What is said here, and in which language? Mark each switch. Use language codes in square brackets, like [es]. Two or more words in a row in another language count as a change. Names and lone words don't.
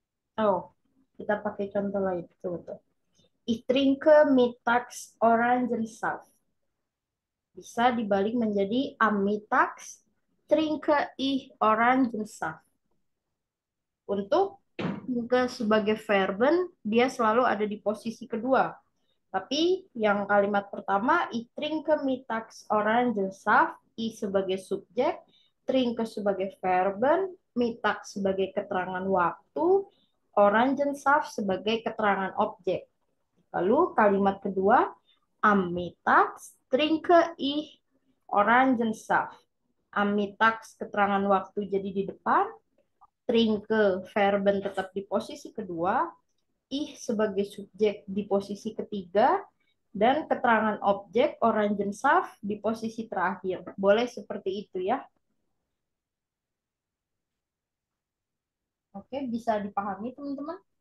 [id] Oh, kita pakai contoh lain. Betul-betul. [de] Ich trinke mittags Orangensaft. [id] Bisa dibalik menjadi [de] am mittags trinke ich Orangensaft. [id] Untuk sebagai verben, dia selalu ada di posisi kedua. Tapi yang kalimat pertama, [de] ich trinke mittags Orangensaft, [id] ich sebagai subjek, trinke sebagai verben, mittags sebagai keterangan waktu, Orangensaft sebagai keterangan objek. Lalu kalimat kedua, [de] am mittags trinke ich Orangensaft. Am mittags [id] keterangan waktu jadi di depan, trinke verben tetap di posisi kedua, ih sebagai subjek di posisi ketiga, dan keterangan objek Orangensaft di posisi terakhir. Boleh seperti itu ya. Oke, bisa dipahami teman-teman?